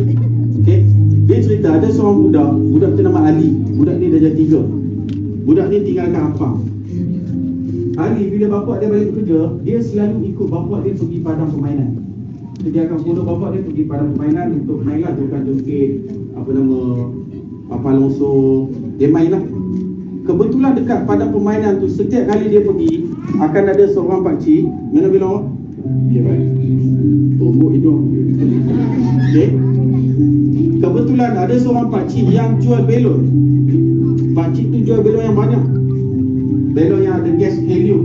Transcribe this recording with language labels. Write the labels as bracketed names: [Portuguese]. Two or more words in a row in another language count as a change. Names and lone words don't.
[Malay] Okey, dia cerita ada seorang budak tu nama Ali. Budak ni darjah 3. Budak ni tinggalkan apa? Ali bila bapak dia balik kerja, dia selalu ikut bapak dia pergi padang permainan. Dia akan follow bapak dia pergi padang permainan untuk mainlah joget-joget, papan longsor, dia mainlah. Kebetulan dekat padang permainan tu, setiap kali dia pergi, akan ada seorang pakcik. Mana belong? Okey, baik. Tumbuk hidung. Okey. Kebetulan ada seorang pakcik yang jual belon. Pakcik tu jual belon yang banyak. Belon yang ada gas helium.